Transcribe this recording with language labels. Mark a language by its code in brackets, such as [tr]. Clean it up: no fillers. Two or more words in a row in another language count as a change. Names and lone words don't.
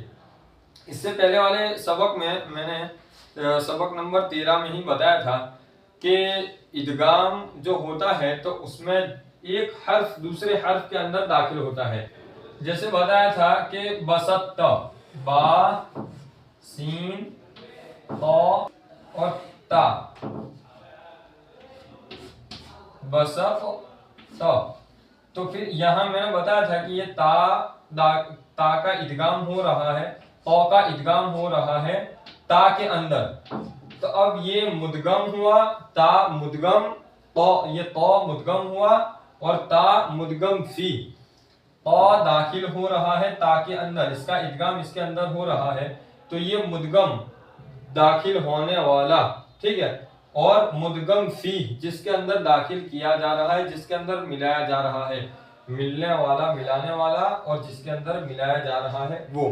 [ur] اس سے پہلے والے سبق میں نے سبق نمبر 13 میں ہی بتایا تھا کہ ادغام جو ہوتا ہے تو اس میں ایک حرف دوسرے حرف کے اندر داخل ہوتا ہے۔ جیسے بتایا تھا کہ بسط، با، سین، طا اور تا، بسط تا، تو پھر یہاں میں نے بتایا تھا کہ یہ تا کا ادغام ہو رہا ہے، طا کا ادغام ہو رہا ہے تا کے اندر، تو اب یہ مدغم ہوا، تا مدغم، یہ طا مدغم ہوا اور تا مدغم فیہ، تا داخل ہو رہا ہے تا کے اندر، اس کا ادغام اس کے اندر ہو رہا ہے، تو یہ مدغم داخل ہونے والا، ٹھیک ہے، اور مدغم فیہ جس کے اندر داخل کیا جا رہا ہے، جس کے اندر ملایا جا رہا ہے، ملنے والا ملانے والا اور جس کے اندر ملایا جا رہا ہے وہ.